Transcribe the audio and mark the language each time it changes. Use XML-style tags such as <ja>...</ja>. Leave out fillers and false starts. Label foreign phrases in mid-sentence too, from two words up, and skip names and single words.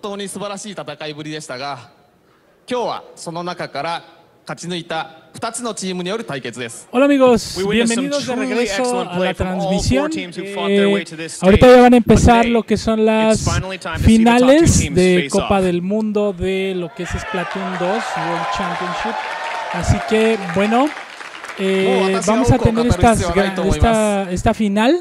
<ja>当に素晴らしい戦いぶりでしたが、今日はその中から勝ち抜いた2つのチームによる対決です。</ja> <es>Hola amigos, bienvenidos de regreso a la transmisión. Ahorita ya van a empezar lo que son las finales de Copa del Mundo de lo que es Splatoon 2 World Championship. Así que bueno, vamos a tener esta final.</es>